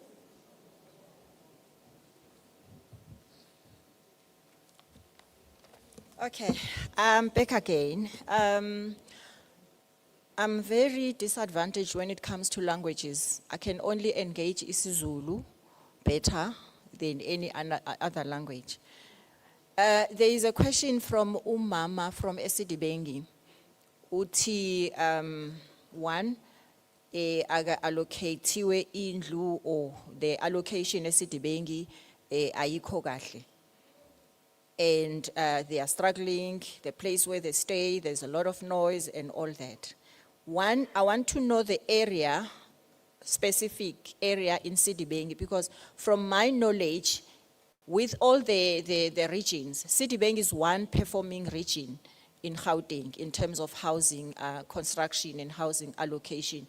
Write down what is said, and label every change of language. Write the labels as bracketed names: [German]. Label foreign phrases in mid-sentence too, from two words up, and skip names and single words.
[English] Okay, I'm back again. I'm very disadvantaged when it comes to languages. I can only engage isiZulu better than any other language. There is a question from Umama from Esidibengi. [Zulu] Uti, one, allocatiwe indlu [English] or the allocation [Zulu] Esidibengi ayikho kahle. [English] And they are struggling, the place where they stay, there's a lot of noise and all that. One, I want to know the area, specific area in Sidibengi, because from my knowledge, with all the regions, Sidibengi is one performing region in Gauteng in terms of housing, construction and housing allocation.